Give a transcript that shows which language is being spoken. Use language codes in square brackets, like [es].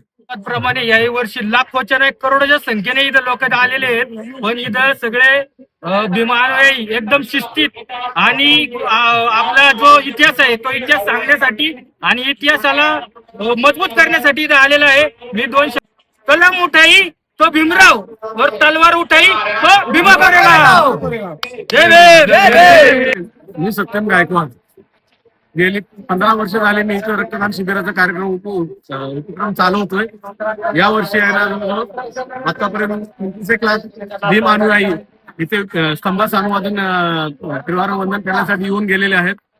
[mr] त्याचप्रमाणे याही वर्षी लाखोच्या नाही करोडोच्या संख्येने इथं लोक आलेले आहेत. पण इथं सगळे भीमानुयायी एकदम शिस्तीत आणि आपला जो इतिहास आहे तो इतिहास सांगण्यासाठी आणि इतिहासाला मजबूत करण्यासाठी इथं आलेला आहे. [hi] मी कलम उठाई तो भीमराव और तलवार उठाई तो भीमा कोरेगाव. [mr] जय भीम. मी सत्यम गायकवाड. गेली 15 वर्ष झाले मी इथं रक्तदान शिबिराचा कार्यक्रम उपक्रम चालवतोय. या वर्षी आतापर्यंत 25 लाख भीम अनुयायी इथे स्तंभास अनुवादन त्रिवार वंदन करण्यासाठी येऊन गेलेले आहेत.